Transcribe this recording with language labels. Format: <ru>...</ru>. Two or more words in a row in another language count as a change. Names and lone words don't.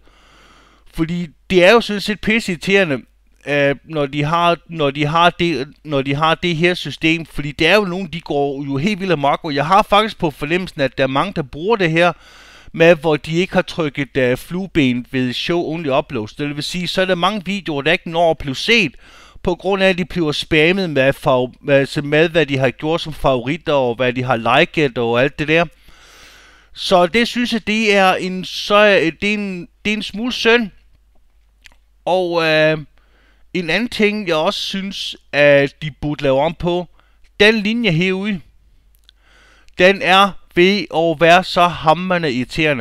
<da>Fordi det er jo sådan set pisse irriterende, når de har det her system. Fordi det er jo nogen, de går jo helt vildt amok. Og jeg har faktisk på fornemmelsen, at der er mange, der bruger det her med, hvor de ikke har trykket flueben ved</da> <en>show only uploads.</en> <da>Det vil sige, så er der mange videoer, der ikke når at blive set, på grund af, at de bliver spammet med hvad de har gjort som favoritter, og hvad de har liket, og alt det der. Så det synes jeg, det er en smule synd. Og en anden ting, jeg også synes, at de burde lave om på, den linje herude, den er ved at være så hamrende irriterende.</da>